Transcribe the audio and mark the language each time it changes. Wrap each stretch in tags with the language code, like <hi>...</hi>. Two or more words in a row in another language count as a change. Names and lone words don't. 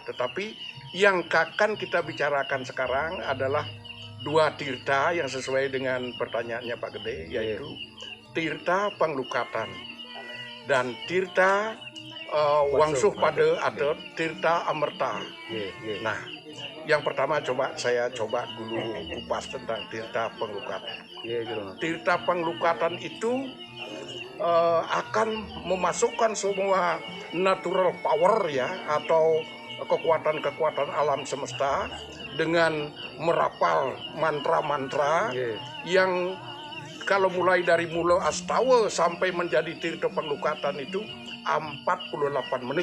<id>Tetapi yang akan kita bicarakan sekarang adalah dua tirta yang sesuai dengan pertanyaannya Pak Gede, yaitu tirta penglukatan dan tirta wangsuh pada atau tirta amerta. Nah, yang pertama saya coba dulu kupas tentang tirta penglukatan. Tirta penglukatan itu akan memasukkan semua</id> <en>natural power</en> <id>ya, atau kekuatan-kekuatan alam semesta dengan merapal mantra-mantra yang kalau mulai dari mula astawa sampai menjadi tirta penglukatan itu 48 menit.</id>